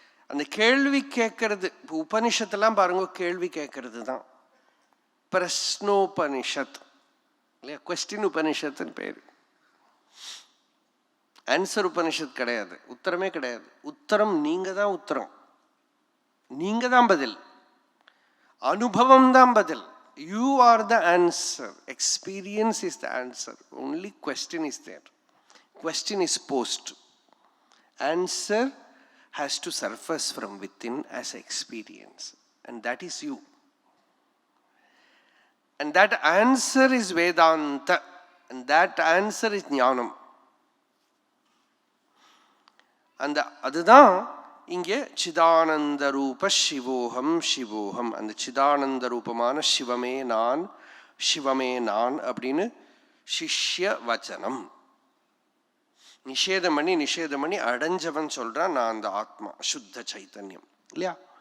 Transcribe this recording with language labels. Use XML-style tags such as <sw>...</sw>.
<ta>அந்த கேள்வி கேட்கறது, இப்போ உபனிஷத்தெல்லாம் பாருங்க, கேள்வி கேட்கறது தான் பிரஸ்னோபனிஷத் இல்லையா? கொஸ்டின் உபனிஷத்துன்னு பேரு. ஆன்சர் உபனிஷத் கிடையாது, உத்தரமே கிடையாது. உத்தரம் நீங்க தான் உத்தரம், நீங்க தான் பதில், அனுபவம் தான் பதில்.</ta> <en>You are the answer. Experience is the answer. Only question is there. Question is post. Answer has to surface from within as experience. And that is you. And that answer is Vedanta. And that answer is Jnanam.</en> <ta>And அதுதான் இங்கே சிதானந்த ரூப சிவோகம் சிவோகம். அந்த சிதானந்த ரூபமான சிவமே நான், சிவமே நான் அப்படின்னு சிஷ்ய வச்சனம். நிஷேதம் பண்ணி அடைஞ்சவன் சொல்றான், நான் அந்த ஆத்மா சுத்த சைத்தன்யம் இல்லையா?</ta>